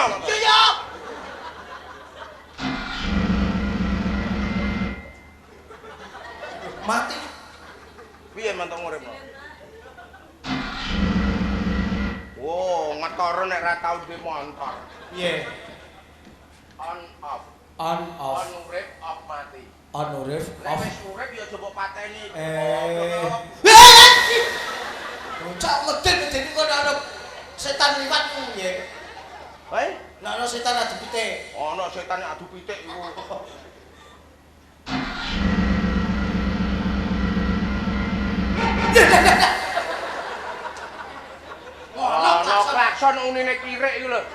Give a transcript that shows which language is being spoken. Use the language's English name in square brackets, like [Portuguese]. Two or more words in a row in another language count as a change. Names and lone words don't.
[Javanese] Iya. Mati. Piye mantuk uripno? Wo, ngetoro nek ra tau duwe motor. Piye? [English] On off. On off. [Javanese] On urip off mati. On urip Nek off. wis urip ya coba pateni. Bocah medhen kok ana setan liwat piye? Hei, Nek ana setan adu pitik. ana setan adu pitik iku. Ana klakson unine kirik iku lho.